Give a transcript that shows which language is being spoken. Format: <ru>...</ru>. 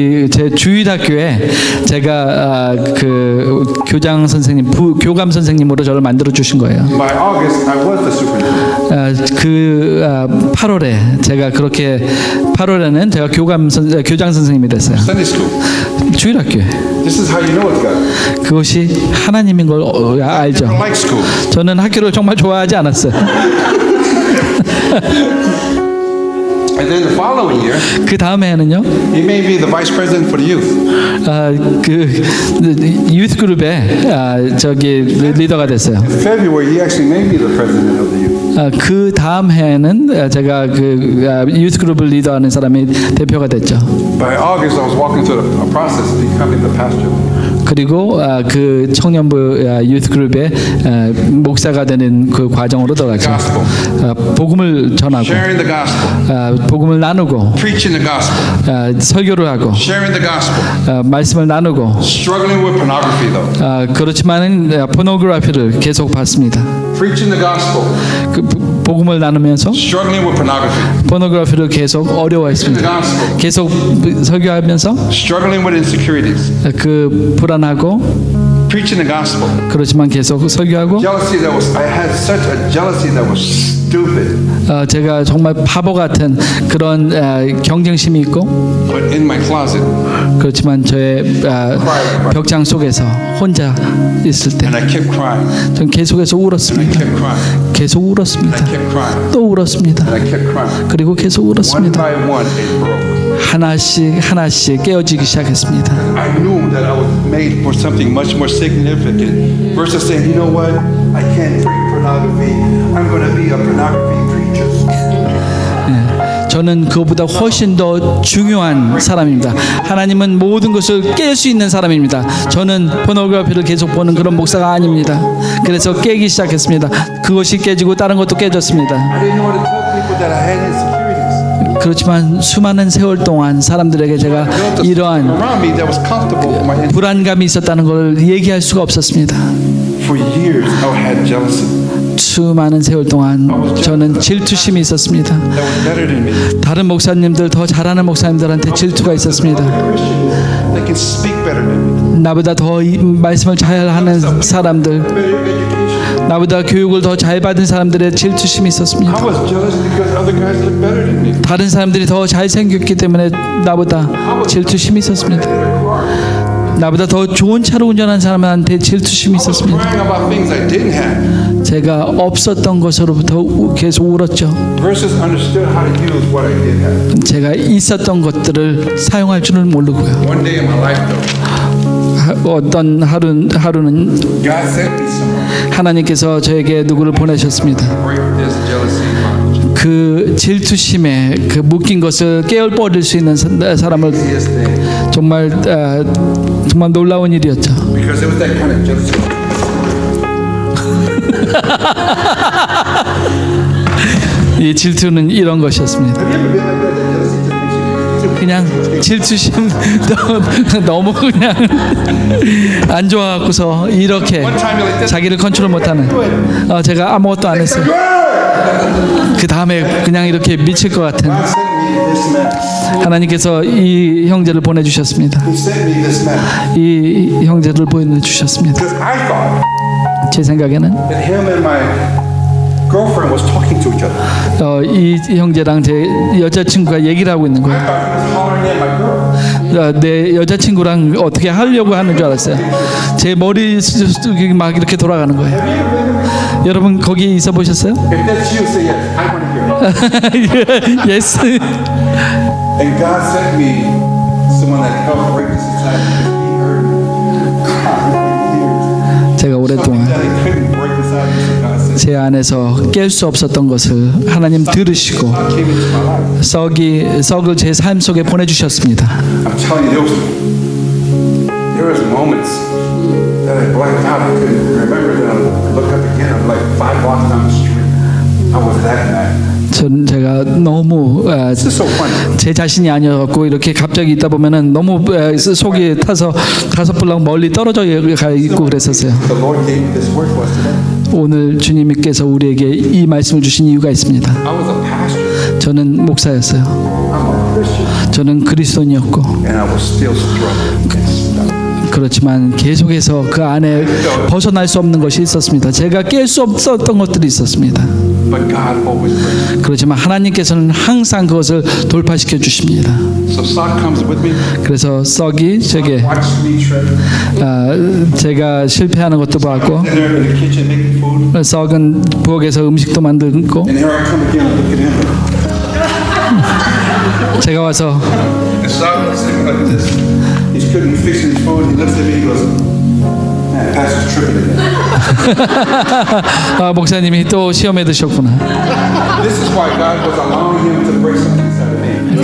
<ko>제 주일학교에 제가 그 교장 선생님, 교감 선생님으로 저를 만들어 주신 거예요.</ko> <en>By August, I was the superintendent.</en> <ko>8월에 제가 그렇게 8월에는 제가 교장 선생님이 됐어요.</ko> <en>Sunday school.</en> <ko>주일학교에.</ko> <en>This is how you know it's God.</en> <ko>그것이 하나님인 걸 알죠.</ko> <en>I like school.</en> <ko>저는 학교를 정말 좋아하지 않았어요.</ko> <en>And then the following year,</en> <ko>그 다음 해에는요,</ko> <en>he made me the vice president for the youth.</en> <ko>그 유th 그룹의 저기 리더가 됐어요.</ko> <en>In February, he actually made me the president of the youth.</en> <ko>그 다음 해에는 제가 그 유th 그룹을 리더하는 사람이 대표가 됐죠.</ko> <en>By August, I was walking through a process of becoming the pastor.</en> <ko>그리고 그 청년부 유th 그룹의 목사가 되는 그 과정으로 들어가죠. 복음을 전하고,</ko> <en>Sharing the gospel.</en> <ko>복음을 나누고,</ko> <en>Preaching the gospel.</en> <ko>설교를 하고,</ko> <en>Sharing the gospel.</en> <ko>말씀을 나누고.</ko> <en>Struggling with pornography though.</en> <ko>그렇지만은 포노그래피를 계속 봤습니다.</ko> <en>Preaching the gospel.</en> <ko>그 복음을 나누면서</ko> <en>Struggling with pornography.</en> <ko>포노그래피를 계속 어려워했습니다. 계속 설교하면서</ko> <en>Struggling with insecurities.</en> <ko>그 불안하고,</ko> <en>Preaching the gospel.</en> <ko>그렇지만 계속 설교하고.</ko> <en>Jealousy that was, I had such a jealousy that was stupid.</en> <ko>제가 정말 바보 같은 그런 경쟁심이 있고.</ko> <en>But in my closet.</en> <ko>그렇지만 저의 벽장 속에서 혼자 있을 때,</ko> <en>And I kept crying.</en> <ko>전 계속해서 울었습니다.</ko> <en>Kept crying.</en> <ko>계속 울었습니다.</ko> <en>I kept crying.</en> <ko>또 울었습니다.</ko> <en>And I kept crying.</en> <ko>그리고 계속</ko> <en>One</en> <ko>울었습니다.</ko> <en>by one, it broke.</en> <ko>하나씩 깨어지기 시작했습니다.</ko> <en>I knew that I was made for something much more significant. Versus saying, you know what, I can't preach pornography. I'm going to be a pornography preacher.</en> <ko>저는 그것보다 훨씬 더 중요한 사람입니다. 하나님은 모든 것을 깰 수 있는 사람입니다. 저는 포노그래피를 계속 보는 그런 목사가 아닙니다. 그래서 깨기 시작했습니다. 그것이 깨지고 다른 것도 깨졌습니다.</ko> <en>I didn't know how to tell people that I had insecurities.</en> <ko>그렇지만 수많은 세월 동안 사람들에게 제가 이러한</ko> <en>Around me that was comfortable for my</en> <ko>불안감이 있었다는 걸 얘기할 수가 없었습니다.</ko> <en>For years, I had jealousy.</en> <ko>수많은 세월 동안 저는 질투심이 있었습니다.</ko> <en>That was better than me.</en> <ko>다른 목사님들, 더 잘하는 목사님들한테 질투가 있었습니다.</ko> <en>They can speak better than me.</en> <ko>나보다 더 말씀을 잘하는 사람들,</ko> <en>Better education.</en> <ko>나보다 교육을 더 잘 받은 사람들의 질투심이 있었습니다.</ko> <en>I was jealous because other guys look better than me.</en> <ko>다른 사람들이 더 잘생겼기 때문에 나보다 질투심이 있었습니다. 나보다 더 좋은 차를 운전한 사람한테 질투심이 있었습니다.</ko> <en>Crying about things I didn't have.</en> <ko>제가 없었던 것으로부터 계속 울었죠.</ko> <en>Versus understood how to use what I did have.</en> <ko>제가 있었던 것들을 사용할 줄을 모르고요.</ko> <en>One day in my life, though,</en> <ko>어떤 하루는</ko> <en>God sent me someone</en> <ko>하나님께서 저에게 누구를 보내셨습니다.</ko> <en>to break this jealousy bondage.</en> <ko>그 질투심에 그 묶인 것을 깨어버릴 수 있는 사람을</ko> <en>This thing.</en> <ko>정말 놀라운 일이었죠.</ko> <en>Because it was that kind of jealousy.</en> <ko>이 질투는 이런 것이었습니다.</ko> <en>Have you ever been like that? That jealousy just makes you</en> <ko>그냥 질투심 너무 그냥 안 좋아갖고서 이렇게 자기를 컨트롤 못하는. 제가 아무것도 안 했어요. 그 다음에 그냥 이렇게 미칠 것 같은.</ko> <en>God sent me this man.</en> <ko>하나님께서 이 형제를 보내주셨습니다.</ko> <en>He sent me this man.</en> <ko>이 형제를 보내주셨습니다.</ko> <en>Because I thought</en> <ko>제 생각에는</ko> <en>that him and my girlfriend was talking to each other.</en> <ko>이 형제랑 제 여자친구가 얘기를 하고 있는 거예요.</ko> <en>I thought he was hollering at my girl.</en> <ko>내 여자친구랑 어떻게 하려고 하는 줄 알았어요. 제 머리 막 이렇게 돌아가는 거예요. 여러분 거기 있어 보셨어요?</ko> <en>If that's you, say yes. I want to hear it. Yes. And God sent me someone that helped break this inside because He heard me crying for years.</en> <ko>제가 오랫동안</ko> <en>Something that He couldn't break inside me, so God sent</en> <ko>제 안에서 깰 수 없었던 것을 하나님 들으시고</ko> <en>God came into my life.</en> <ko>썩을 제 삶 속에 보내주셨습니다.</ko> <en>I'm telling you, there was moments that I blacked out. I couldn't remember them. I look up again. I'm like 5 blocks down the street. I was that mad.</en> <ko>제가 너무</ko> <en>This is so funny.</en> <ko>제 자신이 아니었고 이렇게 갑자기 있다 보면은 너무 속이 타서 5블럭 멀리 떨어져 가 있고 그랬었어요.</ko> <en>The Lord gave me this word for us today.</en> <ko>오늘 주님께서 우리에게 이 말씀을 주신 이유가 있습니다.</ko> <en>I was a pastor.</en> <ko>저는 목사였어요.</ko> <en>I'm a Christian.</en> <ko>저는 그리스도인이었고</ko> <en>And I was still struggling and stuck.</en> <ko>그렇지만 계속해서 그 안에 벗어날 수 없는 것이 있었습니다. 제가 깰 수 없었던 것들이 있었습니다.</ko> <en>But God always brings.</en> <ko>그렇지만 하나님께서는 항상 그것을 돌파시켜 주십니다.</ko> <en>So Sak comes with me.</en> <ko>그래서 썩이 제게</ko> <en>Watch me try.</en> <ko>제가 실패하는 것도 봤고</ko> <en>And they're in the kitchen making food.</en> <ko>썩은 부엌에서 음식도 만들고</ko> <en>And here I come again. I look at him.</en> <ko>제가 와서</ko> <en>And Sak was sitting like this. He's cooking, fixing his food. He looks at me. He goes, "Man, Pastor's tripping again."</en> <ko>목사님이 또 시험에 드셨구나.</ko> <en>This is why God was allowing him to break something inside of me.</en>